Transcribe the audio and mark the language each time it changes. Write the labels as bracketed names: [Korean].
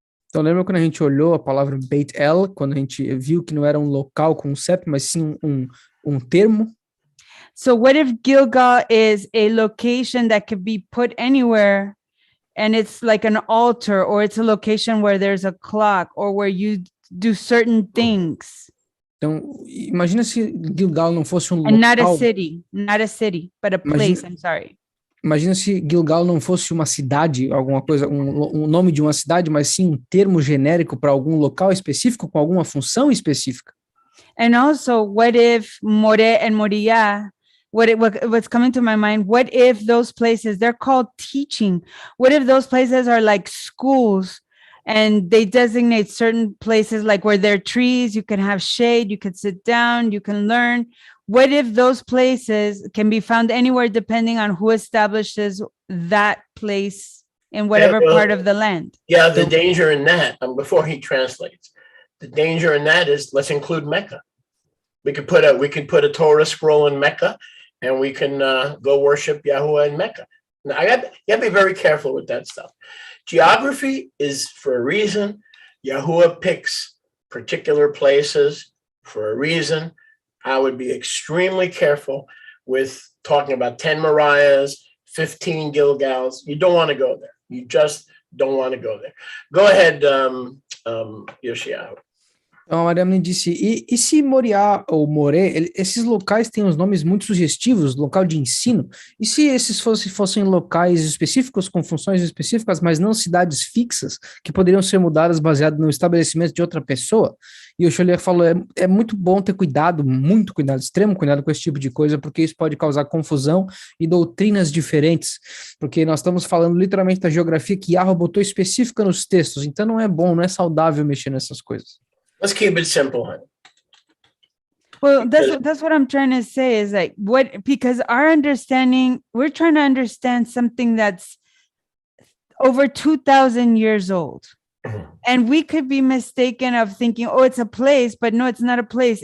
[Portuguese] Então lembra quando a gente olhou a palavra Beit El, quando a gente viu que não era um local com CEP, mas sim um termo? [English] So what if Gilgal is a location that could be put anywhere, and it's like an altar, or it's a location where there's a clock, or where you do certain things? [Portuguese] Então, imagina se Gilgal não fosse um local... [English] And not a city, but a place, I'm sorry. [Portuguese] Imagina se Gilgal não fosse uma cidade, alguma coisa, um nome de uma cidade, mas sim um termo genérico para algum local específico, com alguma função específica. [English] And also, what if Moreh and Moriah, what's coming to my mind, what if those places, they're called teaching? What if those places are like schools, and they designate certain places like where there are trees, you can have shade, you can sit down, you can learn? What if those places can be found anywhere depending on who establishes that place in whatever part of the land? Yeah, the danger in that, before he translates, the danger in that is, let's include Mecca. We could put a Torah scroll in Mecca, and we can go worship Yahuwah in Mecca. Now, you got to be very careful with that stuff. Geography is for a reason. Yahuwah picks particular places for a reason. I would be extremely careful with talking about 10 Mariahs, 15 Gilgals. You don't want to go there. You just don't want to go there. Go ahead, Yoshiahu. [Portuguese] Então, a Maria me disse, e se Moriá ou Moré, esses locais têm os nomes muito sugestivos, local de ensino, e se esses fossem locais específicos, com funções específicas, mas não cidades fixas, que poderiam ser mudadas baseado no estabelecimento de outra pessoa? E o Cholier falou, é muito bom ter cuidado, muito cuidado, extremo cuidado com esse tipo de coisa, porque isso pode causar confusão e doutrinas diferentes, porque nós estamos falando literalmente da geografia que Yahweh botou específica nos textos, então não é bom, não é saudável mexer nessas coisas. [English] Let's keep it simple, honey. Well, that's what I'm trying to say is like, because our understanding, we're trying to understand something that's over 2,000 years old. Mm-hmm. And we could be mistaken of thinking, oh, it's a place, but no, it's not a place.